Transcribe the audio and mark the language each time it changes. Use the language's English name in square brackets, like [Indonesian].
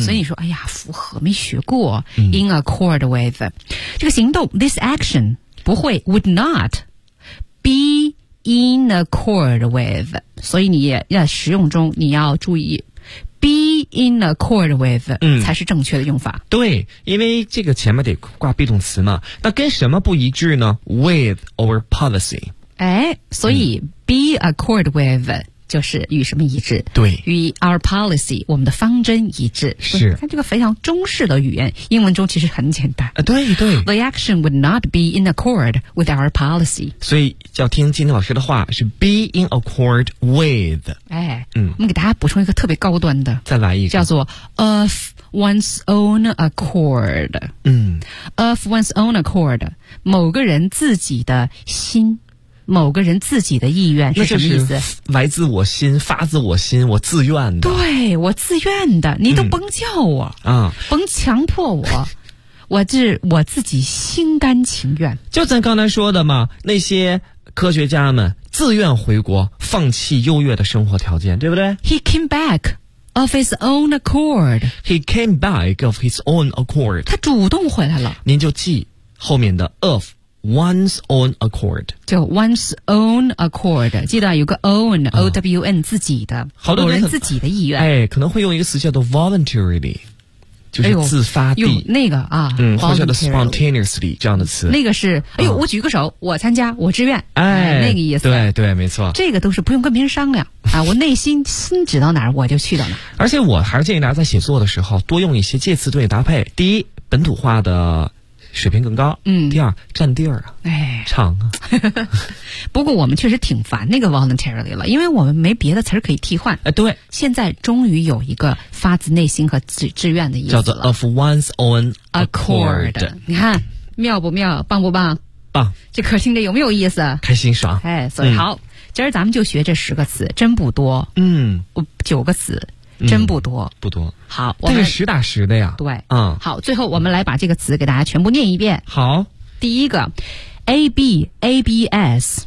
[Chinese] 所以你说，哎呀，符合没学过 ， [English] in accord with，嗯， [Chinese] 这个行动 ， [English] this action [Chinese] 不会 [English] would not be in accord with。 [Chinese] 所以你要使用中你要注意。 [English] Be in accord with，嗯， [Chinese] 才是正确的用法。对，因为这个前面得挂 be 动词嘛，那跟什么不一致呢？ [English] With our policy。 [Chinese] 哎，所以， [English] be accord with [Chinese] 就是与什么一致，对，与 [English] our policy [Chinese] 我们的方针一致，是，看这个非常中式的语言，英文中其实很简单，对对， [English] the action would not be in accord with our policy， [Chinese] 所以要听今天老师的话，是 be in accord with，哎，嗯，我们给大家补充一个特别高端的，再来一个， [English] 叫做 of one's own accord，嗯， of one's own accord， [Chinese] 某个人自己的心，某个人自己的意愿是什么意思？那就是来自我心，发自我心，我自愿的。对，我自愿的，你都甭叫我，嗯，甭强迫我，我是我自己心甘情愿。就咱刚才说的嘛，那些科学家们自愿回国，放弃优越的生活条件，对不对 [English] ？He came back of his own accord. He came back of his own accord. [Chinese] 他主动回来了。您就记后面的 of。 [English] One's own accord， [Chinese] 就 [English] one's own accord， [Chinese] 记得有个 own，啊，own 自己的，好多人自己的意愿，哎，可能会用一个词叫做 voluntarily， 就是自发地，哎，用那个啊，嗯，或者叫做 spontaneously 这样的词，那个是，哎呦，我举个手，我参加，我志愿，哎，那个意思，对对，没错，这个都是不用跟别人商量啊，我内心心指到哪儿，我就去到哪儿，而且我还是建议大家在写作的时候多用一些介词对搭配，第一，本土化的。水平更高，嗯，第二占地儿啊，哎，长啊。不过我们确实挺烦那个 voluntarily 了，因为我们没别的词儿可以替换。哎，对，现在终于有一个发自内心和志愿的意思了，叫做 of one's own accord。你看妙不妙？棒不棒？棒！这可听着有没有意思？开心爽！哎，所以，嗯，好，今儿咱们就学这十个词，真不多。嗯，九个词。真不多，嗯，不多。好，但是实打实的呀。对，嗯，好，最后我们来把这个词给大家全部念一遍。好，第一个 ABABS